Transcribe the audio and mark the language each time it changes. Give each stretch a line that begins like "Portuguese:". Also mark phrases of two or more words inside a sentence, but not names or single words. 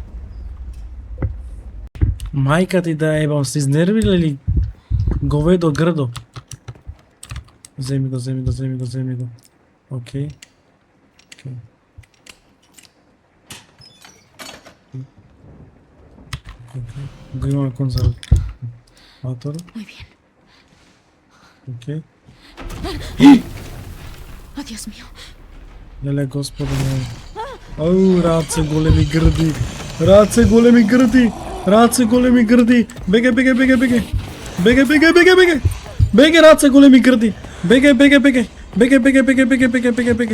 Macedonian: Мајка ти да ебам, се изнервила или говедо грдо? Земи го, земи го, земи го, земи го. Окей. Окей. Го имаме конзерватор.
Spanish: Muy bien.
Macedonian: Окей.
Spanish: Oh, Dios mío.
Macedonian: Леле, господи мой. Ау, раце големи грди. Раце големи грди. Раце големи грди. Бегај, бегај, бегај, бегај. Бегај, бегај, бегај, бегај. Бегај, раце големи грди. Бегај, бегај, бегај. Бегај, бегај, бегај, бегај, бегај, бегај, бегај.